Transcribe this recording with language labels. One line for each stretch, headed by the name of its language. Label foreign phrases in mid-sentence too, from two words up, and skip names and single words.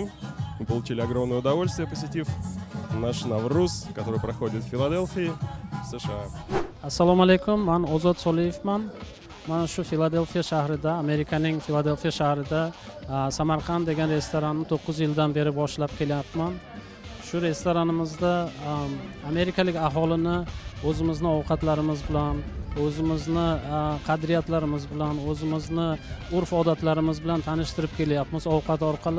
Russian: Мы получили огромное удовольствие, посетив наш Навруз, который проходит в Филадельфии, США.
Uzbek: Assalomu alaykum, men Ozod Soliyevman. Men shu Filadelfiya shahrida, Amerikaning Filadelfiya shahrida Samarqand degan restoranni 9 yildan beri boshlab kelyapman. shu restoranimizda amerikalik aholini o'zimizni ovqatlarimiz bilan, o'zimizni qadriyatlarimiz bilan, o'zimizni urf-odatlarimiz bilan tanishtirib kelyapmiz ovqat orqali.